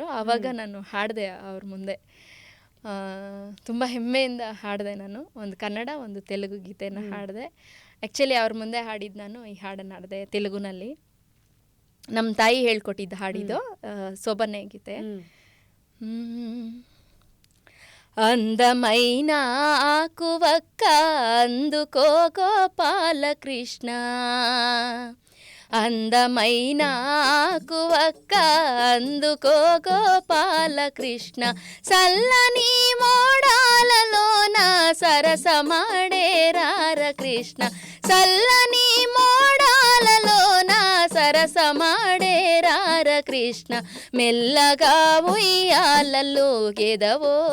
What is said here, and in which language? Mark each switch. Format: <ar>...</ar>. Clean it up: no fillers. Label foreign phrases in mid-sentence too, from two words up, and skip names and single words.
<kn>ಆವಾಗ ನಾನು ಹಾಡಿದೆ ಅವ್ರ ಮುಂದೆ, ತುಂಬ ಹೆಮ್ಮೆಯಿಂದ ಹಾಡಿದೆ. ನಾನು ಒಂದು ಕನ್ನಡ ಒಂದು ತೆಲುಗು ಗೀತೆನ ಹಾಡಿದೆ. ಆ್ಯಕ್ಚುಲಿ ಅವ್ರ ಮುಂದೆ ಹಾಡಿದ್ದು ನಾನು ಈ ಹಾಡನ್ನು ಹಾಡಿದೆ ತೆಲುಗುನಲ್ಲಿ. ನಮ್ಮ ತಾಯಿ ಹೇಳ್ಕೊಟ್ಟಿದ್ದ ಹಾಡಿದ್ದು ಸೋಬನೆ ಗೀತೆ.</kn> <te>అందమైన ఆకువక్క అందుకో గోపాలకృష్ణ, అందమైన ఆకువక్క అందుకో గోపాలకృష్ణ, చల్లని మోడాలలోన సరసమాడే రార కృష్ణ, చల్లని మోడాలలోన సరసమాడే రార కృష్ణ, మెల్లగా ఉయ్యాలలోగెదవో</te>